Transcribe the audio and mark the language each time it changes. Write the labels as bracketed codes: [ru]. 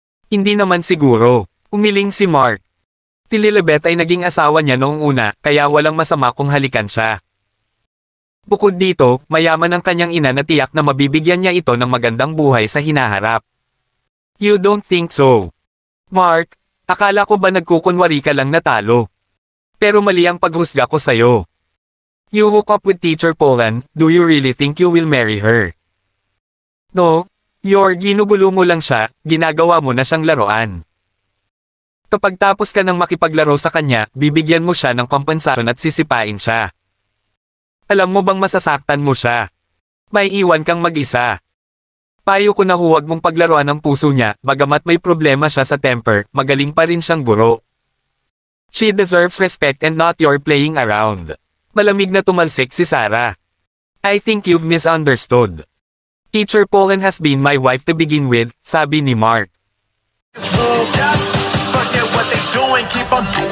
[tl] Hindi naman siguro. Umiling si Mark. Si Lilibet ay naging asawa niya noong una, kaya walang masama kung halikan siya. Bukod dito, mayaman ang kanyang ina na tiyak na mabibigyan niya ito ng magandang buhay sa hinaharap. [en] You don't think so? [tl] Mark, akala ko ba nagkukunwari ka lang na talo? Pero mali ang paghusga ko sa'yo. [en] You hook up with Teacher Polan, do you really think you will marry her? [tl] No, ginugulo mo lang siya, ginagawa mo na siyang laruan. Kapag tapos ka ng makipaglaro sa kanya, bibigyan mo siya ng kompensasyon at sisipain siya. Alam mo bang masasaktan mo siya? May iwan kang mag-isa. Payo ko na huwag mong paglaruan ang puso niya, bagamat may problema siya sa temper, magaling pa rin siyang guro. [en] She deserves respect and not your playing around. [tl] Malamig na tumalsik si Sarah. [en] I think you've misunderstood. Teacher Polan has been my wife to begin with, [tl] sabi ni Mark. [en] Forget what they doing, keep on